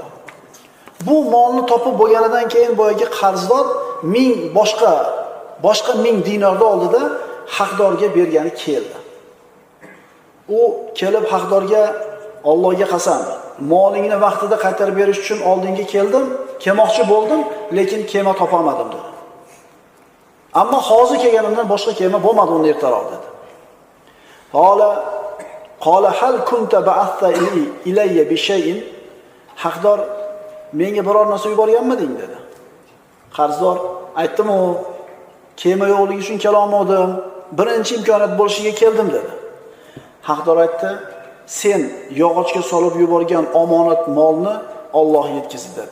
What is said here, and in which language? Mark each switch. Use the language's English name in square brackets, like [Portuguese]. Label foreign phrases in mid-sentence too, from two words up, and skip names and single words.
[Uzbek] Bu molni topib bo'lganidan keyin boyagi qarzdor 1000 boshqa 1000 dinorni oldida haqdorga bergani keldi. U kelib haqdorga Allohga qasam, molingni vaqtida qaytarib berish uchun oldinga keldim, kelmoqchi bo'ldim, lekin kema topolmadim dedi. Ammo hozir kelganimdan boshqa kema bo'lmadi uni ertaroq dedi. [Arabic] قال هل كنت بعثت إلي بشيء? [Uzbek] Haqdor menga biror narsa yuborganmiding dedi. Qarzdor aytdim, u kema yo'qligi uchun kela olmadim, birinchi imkoniyat bo'lishiga keldim dedi. Haqdor aytdi, sen yog'ochga solib yuborgan omonat molni Alloh yetkazdi dedi.